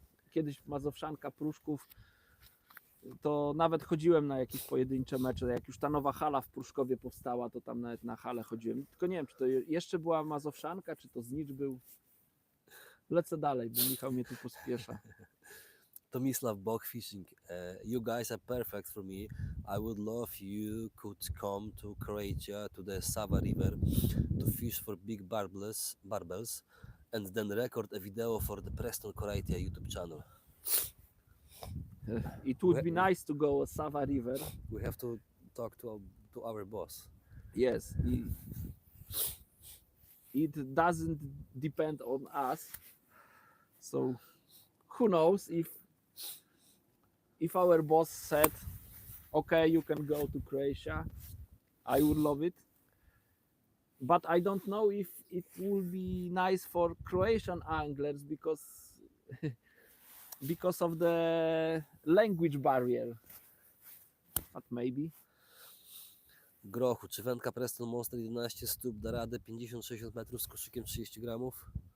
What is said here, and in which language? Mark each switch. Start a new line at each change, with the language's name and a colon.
Polish: Kiedyś Mazowszanka Pruszków, to nawet chodziłem na jakieś pojedyncze mecze. Jak już ta nowa hala w Pruszkowie powstała, to tam nawet na halę chodziłem. Tylko nie wiem, czy to jeszcze była Mazowszanka, czy to Znicz był. Lecę dalej, bo Michał mnie tu pospiesza.
English: Tomislav Bok Fishing. You guys are perfect for me. I would love you could come to Croatia to the Sava River to fish for big barbels and then record a video for the Preston Croatia YouTube channel. It would be nice to go Sava River. We have to talk to our boss. Yes. It doesn't depend on us. So who knows if our boss said, okay, you can go to Croatia, I would love it. But I don't know if it will be nice for Croatian anglers because of the language barrier. But maybe.
Polish: Grochu, czy wędka Preston Monster 11 stóp da radę 50-60 metrów z koszykiem 30 gramów?